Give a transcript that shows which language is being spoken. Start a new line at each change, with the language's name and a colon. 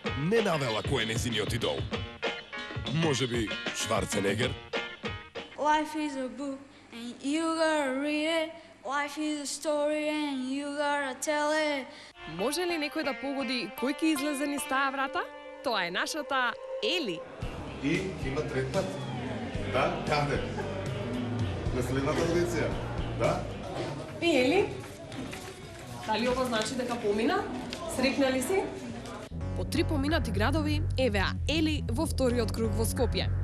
Macedonian: Не навела кој е незиниот идол. Може би Шварценегер?
English: Life is a book and you gotta read it. Life is a story and you gotta tell it.
Macedonian: Може ли некој да погоди кој ќе излезе низ таа врата? Тоа е нашата Ели. И има трет пат. Да? Каде? На следната аудиција. Да? И Ели? Дали ова значи дека помина? Срекна ли си? По 3 поминати градови, евеа Ели во вториот круг во Скопје.